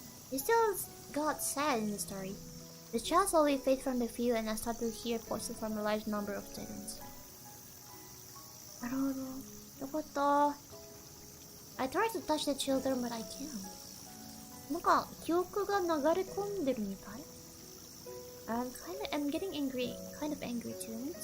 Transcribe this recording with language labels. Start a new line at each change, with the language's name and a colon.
English: It still got sad in the story. The child slowly fades from the view and I start to hear voices from a large number of students.
Japanese: なるほど。よかった。
English: I tried to touch the children, but I can't.
Japanese: なんか、記憶が流れ込んでるみたい。
English: I'm getting angry, kind of angry too.